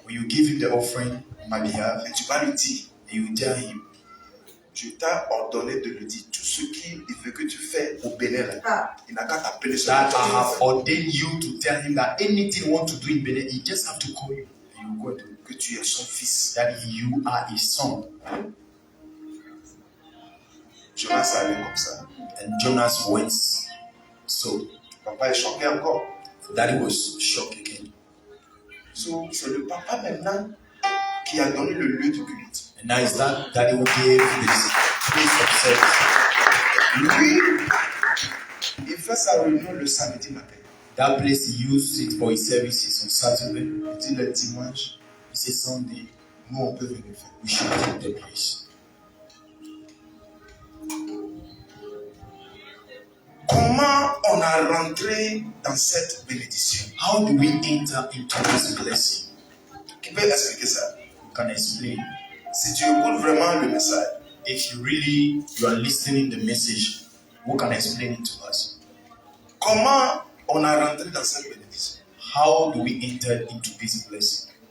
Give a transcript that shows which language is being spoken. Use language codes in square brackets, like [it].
[en] When you give him the offering on my behalf, [fr] et tu vas lui dire, [en] and you tell him, [fr] je t'ai ordonné de lui dire tout ce qu'il veut que tu fais au Bénin là. Il n'a qu'à t'appeler sur [en] that [fr] le [en] I have [fr] téléphone. [en] ordained you to tell him that anything you want to do in Benin, he just have to call you. And you go to [fr] Que tu es son fils. [en] that you are his son. [fr] Jonas allait comme ça. [en] And Jonas went. So [fr] Papa est choqué encore. [en] daddy was shocked again. [fr] So, c'est le papa maintenant qui a donné le lieu de culte. [en] And now it's that daddy who gave this place of service. [fr] Lui, il fait sa réunion le samedi matin. [en] That place he used it for his services on Saturday. [fr] Il dit le dimanche, [en] He said Sunday, [fr] nous on peut venir faire. [en] we should keep the place. [fr] Comment on a rentré dans cette bénédiction? [en] How do we enter into this blessing? [fr] Qui peut expliquer ça? [en] You can explain. [fr] Si tu écoutes vraiment le message, [en] If you are listening the message, who can explain it to us? [fr] comment on a rentré dans cette bénédiction? [en] How do we enter into this blessing?